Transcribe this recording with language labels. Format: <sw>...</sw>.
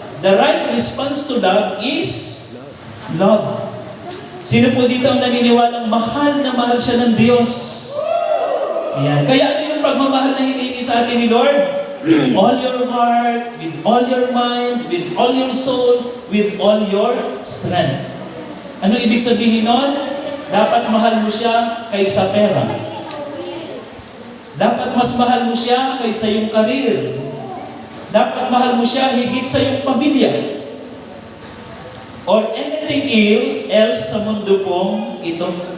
<en>The right response to love is love.</en> <tl>Sino po dito ang naniniwalang mahal na mahal siya ng Diyos? Ayan. Kaya ano yung pagmamahal na hinihingi sa atin ni Lord?</tl> <en>With all your heart, with all your mind, with all your soul, with all your strength.</en> <tl>Ano ibig sabihin nun? Dapat mahal mo siya kaysa pera. Dapat mas mahal mo siya kaysa yung karir. Dapat mahal mo siya higit sa yung pamilya.</tl> <en>Or anything else</en> <tl>sa mundo pong ito.</tl>